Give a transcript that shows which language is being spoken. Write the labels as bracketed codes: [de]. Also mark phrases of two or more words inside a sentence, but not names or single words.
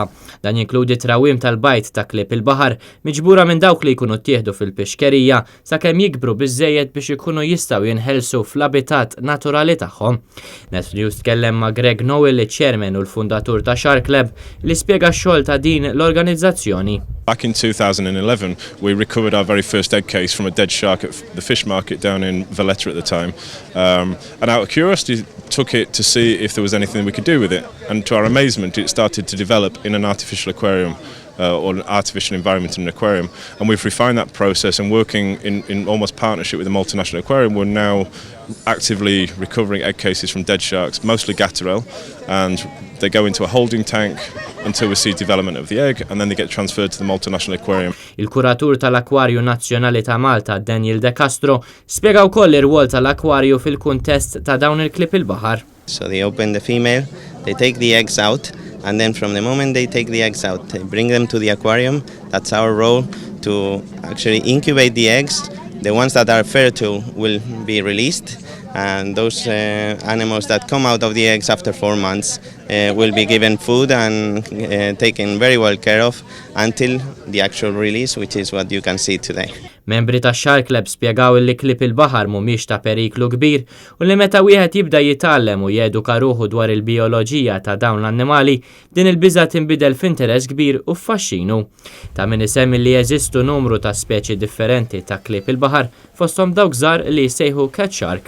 [mt] Dan jinkludi trawim tal-bajt ta' klieb il-baħar miġbura minn dawk li jkunu ttieħdu fil-pixkerija sakemm jikbru biżżejjed biex ikunu jistgħu jinħelsu fl-abitat naturali tagħhom. Net News tkellem ma' Greg Nowell, il-chairman u l-fundatur ta' Shark Lab, li spjega x-xogħol ta' din l-organizzazzjoni. [en] Back in 2011, we recovered our very first egg case from a dead shark at the fish market down in Valletta at the time. And out of curiosity, took it to see if there was anything we could do with it. And to our amazement, it started to develop in an artificial aquarium. Or an artificial environment in an aquarium, and we've refined that process and working in almost partnership with the multinational aquarium. We're now actively recovering egg cases from dead sharks, mostly Gatterel, and they go into a holding tank until we see development of the egg, and then they get transferred to the multinational aquarium. [mt] Il-kuratur tal-Akwarju Nazzjonali ta' Malta, Daniel De Castro, spjega wkoll ir-rwol tal-akwarju fil-kuntest ta' dawn il-klieb il-baħar. [en] So they open the female, they take the eggs out, and then from the moment they take the eggs out, they bring them to the aquarium. That's our role, to actually incubate the eggs. The ones that are fertile will be released, and those animals that come out of the eggs after 4 months will be given food and taken very well care of until the actual release, which is what you can see today. [mt] Membri ta' Shark Lab spjegaw li klieb il-baħar mhumiex ta' periklu kbir u li meta wieħed jibda jitgħallem u jeduka ruħu dwar il-bijoloġija ta' dawn l-annimali, din il-biża' tinbidel f'interess kbir u f'faxxinu. Ta' min isemmi li jeżistu numru ta' speċi differenti ta' klieb il-baħar fosthom dawk żgħar li jsejħu [en] cat shark.